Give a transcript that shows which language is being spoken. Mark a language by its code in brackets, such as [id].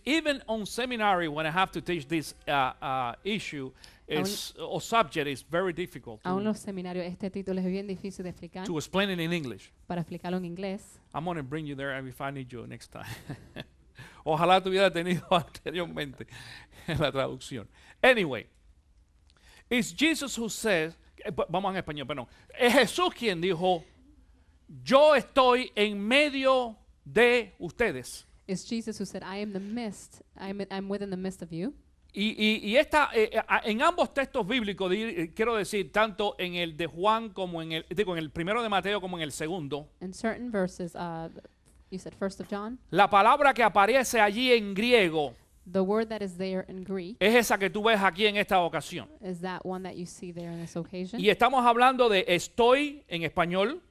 [en] Even on seminary, when I have to teach this issue or subject, is very difficult [es] Aún los seminarios este título es bien difícil de explicar. [en] to explain it in English. [es] Para explicarlo en inglés. [en] I'm going to bring you there if I need you next time. [es] Ojalá te hubiera tenido anteriormente en la traducción. [en] Anyway, it's Jesus who says, [es] vamos en español, perdón. Es Jesús quien dijo, yo estoy en medio de ustedes. [en] It's Jesus who said, I am the midst. I'm within the midst of you. [es] Y en ambos textos bíblicos, quiero decir, tanto en el de Juan como en el primero de Mateo como en el segundo, [en] In certain verses, you said 1st of John, [es] la palabra que aparece allí en griego [en] the word that is there in Greek [es] es esa que tú ves aquí en esta ocasión. [en] is that one that you see there in this occasion. [es] Y estamos hablando de estoy en español